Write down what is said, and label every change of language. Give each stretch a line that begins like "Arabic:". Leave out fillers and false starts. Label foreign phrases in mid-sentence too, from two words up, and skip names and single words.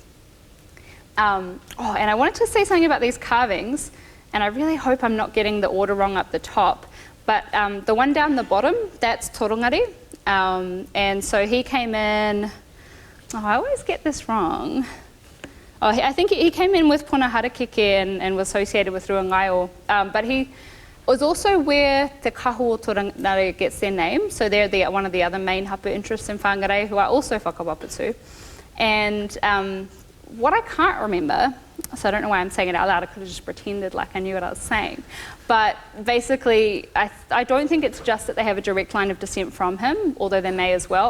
English: And I wanted to say something about these carvings, and I really hope I'm not getting the order wrong up the top, but the one down the bottom, that's Torongari. And so he came in, I always get this wrong. I think he came in with Puna Harakeke and was associated with Whangārei. But he was also where the kahu o Torongari gets their name. So they're one of the other main hapu interests in Whangarei, who are also whakawapatu. And what I can't remember, so I don't know why I'm saying it out loud, I could have just pretended like I knew what I was saying. But basically, I don't think it's just that they have a direct line of descent from him, although they may as well.